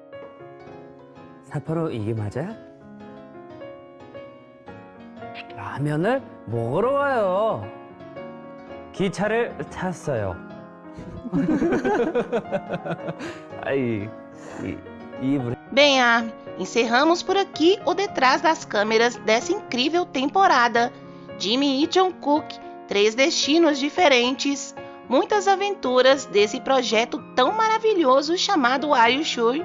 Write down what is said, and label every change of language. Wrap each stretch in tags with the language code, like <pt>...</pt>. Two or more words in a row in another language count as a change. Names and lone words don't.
<ko>삿포로 이게 맞아? 라면을 먹으러 와요. 기차를 탔어요.</ko> <pt>Bem, Armin, encerramos por aqui o Detrás das Câmeras dessa incrível temporada. Jimmy e Jungkook, 3 destinos diferentes, muitas aventuras desse projeto tão maravilhoso chamado Are You Sure?</pt>